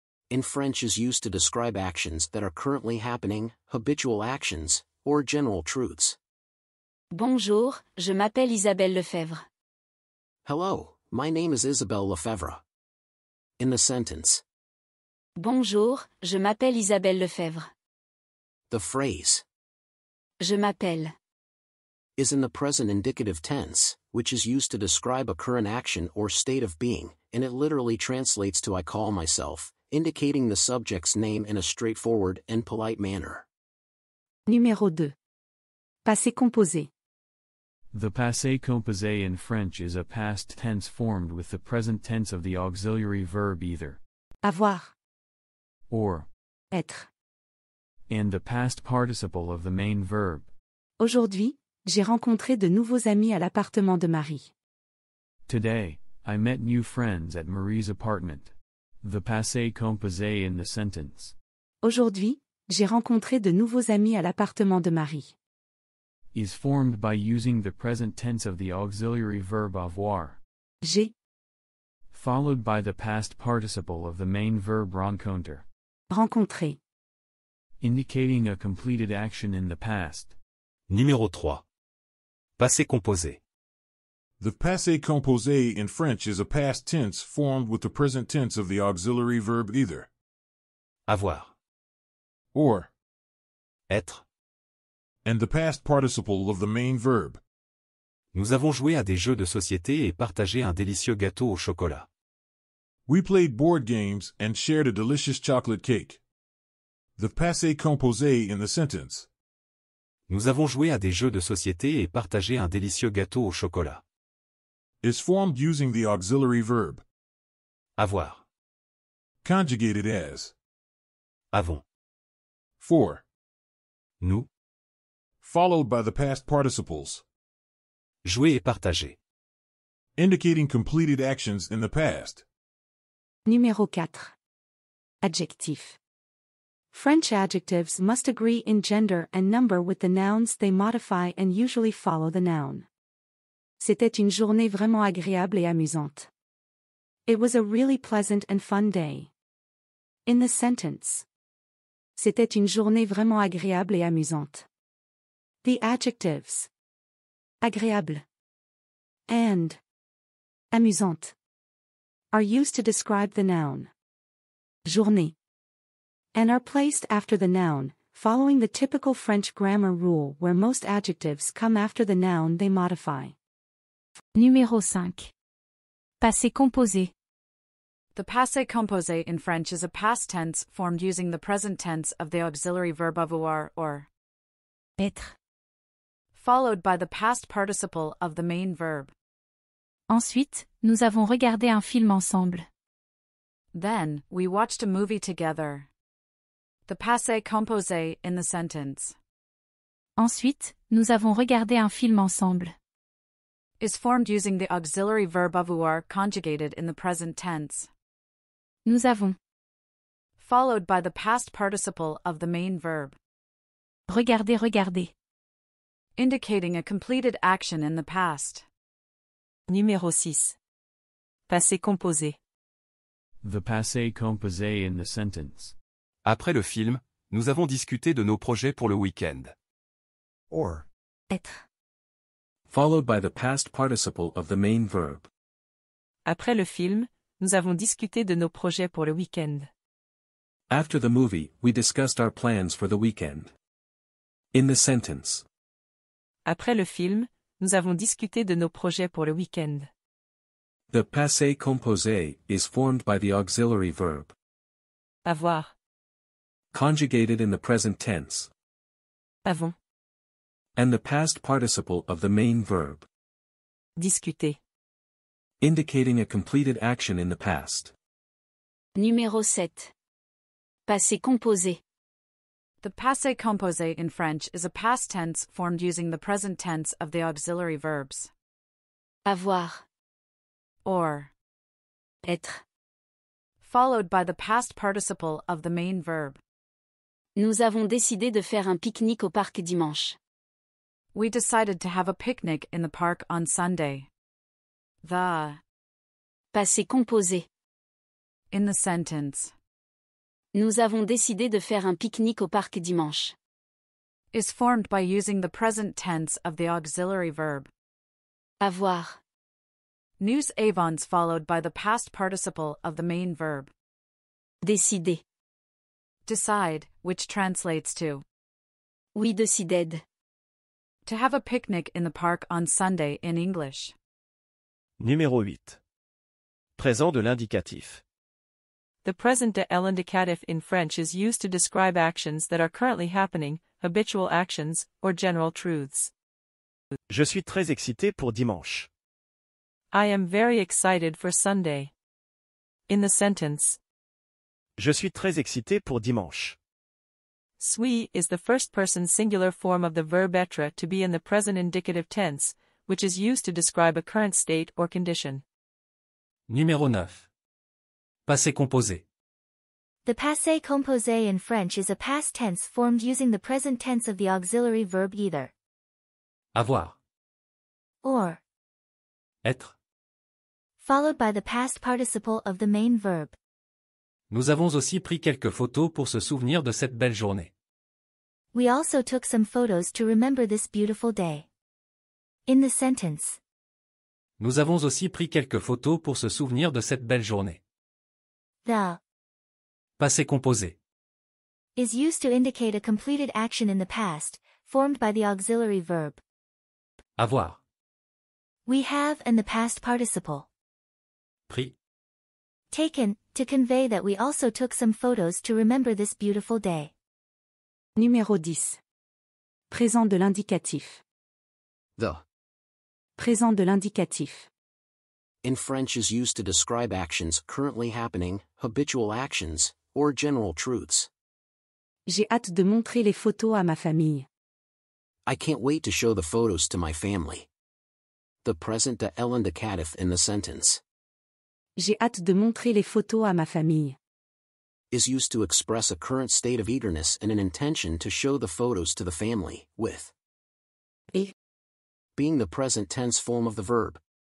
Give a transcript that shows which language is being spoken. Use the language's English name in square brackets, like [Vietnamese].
[English] in French is used to describe actions that are currently happening, habitual actions, or general truths. [French] Bonjour, je m'appelle Isabelle Lefebvre. [English] Hello, my name is Isabelle Lefebvre. In the sentence, [French] Bonjour, je m'appelle Isabelle Lefebvre. [English] the phrase [French] Je m'appelle [English] is in the present indicative tense, which is used to describe a current action or state of being, and it literally translates to I call myself, indicating the subject's name in a straightforward and polite manner. [French] Numéro 2. Passé composé. [English] The passé composé in French is a past tense formed with the present tense of the auxiliary verb either, [French] Avoir. [English] or, [French] Être. [English] and the past participle of the main verb. [French] Aujourd'hui, j'ai rencontré de nouveaux amis à l'appartement de Marie. [English] Today, I met new friends at Marie's apartment. The passé composé in the sentence [French] Aujourd'hui, j'ai rencontré de nouveaux amis à l'appartement de Marie. [English] is formed by using the present tense of the auxiliary verb avoir, [French] J'ai [English] followed by the past participle of the main verb rencontre, [French] rencontré. [English] indicating a completed action in the past. [French] Numéro 3. Passé composé. [English] The passé composé in French is a past tense formed with the present tense of the auxiliary verb either, [French] Avoir. [English] or, [French] Être. [English] and the past participle of the main verb. [French] Nous avons joué à des jeux de société et partagé un délicieux gâteau au chocolat. [English] We played board games and shared a delicious chocolate cake. The passé composé in the sentence [French] Nous avons joué à des jeux de société et partagé un délicieux gâteau au chocolat. [English] is formed using the auxiliary verb, [French] Avoir. [English] conjugated as [French] Avons. [English] for, [French] Nous. [English] followed by the past participles, [French] Jouer et partager. [English] indicating completed actions in the past. [French] Numéro 4. Adjectif. [English] French adjectives must agree in gender and number with the nouns they modify and usually follow the noun. [French] C'était une journée vraiment agréable et amusante. [English] It was a really pleasant and fun day. In the sentence. [French] C'était une journée vraiment agréable et amusante. [English] The adjectives. Agréable. And. Amusante. Are used to describe the noun. Journée. And are placed after the noun, following the typical French grammar rule where most adjectives come after the noun they modify. [French] Numéro 5. Passé composé. [English] The passé composé in French is a past tense formed using the present tense of the auxiliary verb avoir or [French] Être. [English] followed by the past participle of the main verb. [French] Ensuite, nous avons regardé un film ensemble. [English] Then, we watched a movie together. The passé composé in the sentence [French] Ensuite, nous avons regardé un film ensemble. [English] is formed using the auxiliary verb avoir conjugated in the present tense, [French] Nous avons [English] followed by the past participle of the main verb, [French] regardé. [English] indicating a completed action in the past. [French] Numéro 6. Passé composé. [English] The passé composé in the sentence. [French] Après le film, nous avons discuté de nos projets pour le week-end. [English] Or. [French] Être. [English] Followed by the past participle of the main verb. [French] Après le film, nous avons discuté de nos projets pour le week-end. [English] After the movie, we discussed our plans for the weekend. In the sentence. [French] Après le film, nous avons discuté de nos projets pour le week-end. [English] The passé composé is formed by the auxiliary verb, [French] Avoir. [English] conjugated in the present tense, [French] Avons. [English] and the past participle of the main verb, [French] Discuter. [English] indicating a completed action in the past. [French] Numéro 7. Passé composé. [English] The passé composé in French is a past tense formed using the present tense of the auxiliary verbs [French] Avoir. [English] or [French] Être. [English] followed by the past participle of the main verb. [French] Nous avons décidé de faire un pique-nique au parc dimanche. [English] We decided to have a picnic in the park on Sunday. The [French] Passé composé. [English] in the sentence [French] Nous avons décidé de faire un pique-nique au parc dimanche. [English] is formed by using the present tense of the auxiliary verb. [French] Avoir. Nous avons [English] followed by the past participle of the main verb. [French] Décider. [English] Decide, which translates to [French] Oui, décided. [English] to have a picnic in the park on Sunday in English. [French] Numéro 8. Présent de l'indicatif. [English] The present de l'indicatif in French is used to describe actions that are currently happening, habitual actions, or general truths. [French] Je suis très excité pour dimanche. [English] I am very excited for Sunday. In the sentence, [French] Je suis très excité pour dimanche. [English] suis is the first-person singular form of the verb être to be in the present indicative tense, which is used to describe a current state or condition. [French] Numéro 9. Passé composé. [English] The passé composé in French is a past tense formed using the present tense of the auxiliary verb either. [French] Avoir. [English] Or. [French] Être. [English] Followed by the past participle of the main verb. [French] Nous avons aussi pris quelques photos pour se souvenir de cette belle journée. [English] We also took some photos to remember this beautiful day. In the sentence. [French] Nous avons aussi pris quelques photos pour se souvenir de cette belle journée. [English] The [French] Passé composé. [English] is used to indicate a completed action in the past, formed by the auxiliary verb. [French] Avoir. [English] We have and the past participle. [French] Pris. [English] Taken, to convey that we also took some photos to remember this beautiful day. [French] Numéro 10. Présent de l'indicatif. [English] The. [French] Présent de l'indicatif. [English] In French is used to describe actions currently happening, habitual actions, or general truths. [French] J'ai hâte de montrer les photos à ma famille. [English] I can't wait to show the photos to my family. The present de l'indicatif in the sentence [French] J'ai hâte de montrer les photos à ma famille. [English] is used to express a current state of eagerness and an intention to show the photos to the family, with [French] Et [English] being the present tense form of the verb